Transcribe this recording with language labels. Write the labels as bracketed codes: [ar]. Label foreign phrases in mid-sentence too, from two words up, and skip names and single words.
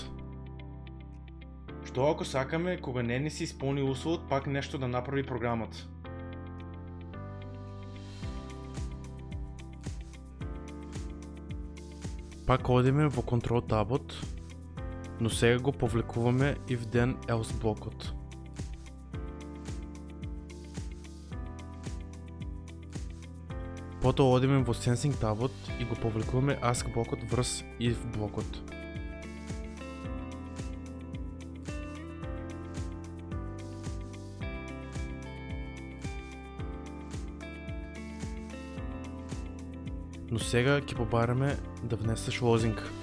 [mk] Што ако сакаме кога не ни се исполни усовот пак нешто да направи програмата? Пак одиме во Control табот, но сега го повлекуваме [en] if then else [mk] блокот. Потоа одиме во Sensing табот и го повлекуваме ask блокот врз if блокот. Но сега ќе побараме да внесеш лозинг.